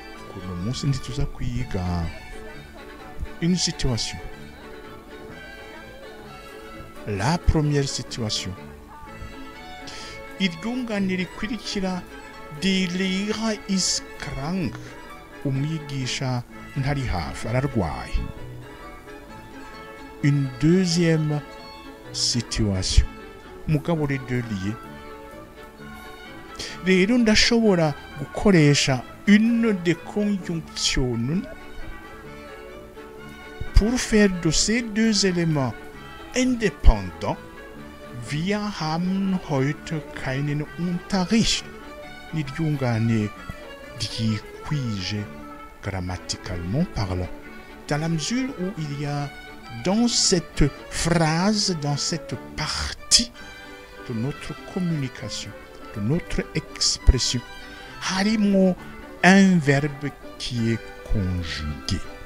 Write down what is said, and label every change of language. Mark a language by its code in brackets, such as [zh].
[rw] Kuno munsi ntituza kwiga [fr] une situation. La première situation. [rw] Iryungane rikurikira, [de] die Lehrer ist krank. [rw] Umwigisha ntari hafi, ararwaye. [fr] Une deuxième situation. [rw] Mugabo [fr] les deux liés. [rw] Rero ndashobora gukoresha [fr] une des conjonctions pour faire de ces deux éléments indépendants. [de] Wir haben heute keinen Unterricht. [rw] N'iryungane ryikwije [fr] grammaticalement parlant, dans la mesure où il y a dans cette phrase, dans cette partie de notre communication, de notre expression, [rw] harimo [fr] un verbe qui est conjugué.